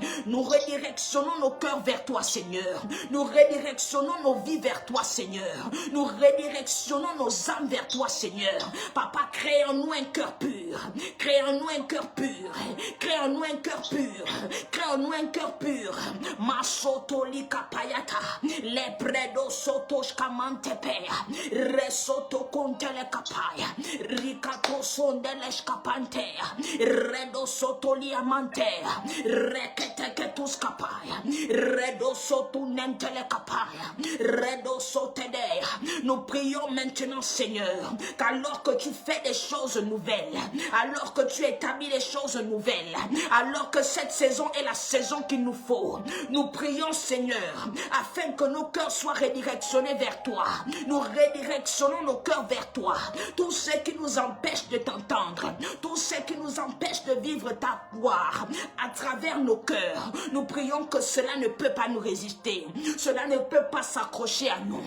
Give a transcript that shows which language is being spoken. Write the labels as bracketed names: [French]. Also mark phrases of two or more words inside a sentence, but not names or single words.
[French] Nous redirectionnons nos cœurs vers toi, Seigneur. Nous redirectionnons nos vies vers toi, Seigneur. Nous redirectionnons nos âmes vers toi, Seigneur. Papa, crée en nous un cœur pur. Crée en nous un cœur pur. Crée en nous un cœur pur. Crée en nous un cœur pur. Masotoli kapayata. Les predos sotos kamantepea. Resoto kontele kapaya. Rikato sondelesh kapantea. Redo sotoli amantea. Rekete ketus kapaya. Redo sotunentele kapaya. Redo sotedea. Nous prions maintenant, Seigneur, qu'alors que tu fais des choses nouvelles, alors que tu établis des choses nouvelles, alors que cette saison est la saison qu'il nous faut, nous prions, Seigneur, afin que nos cœurs soient redirectionnés vers toi. Nous redirectionnons nos cœurs vers toi. Tout ce qui nous empêche de t'entendre, tout ce qui nous empêche de vivre ta gloire à travers nos cœurs, nous prions que cela ne peut pas nous résister, cela ne peut pas s'accrocher à nous.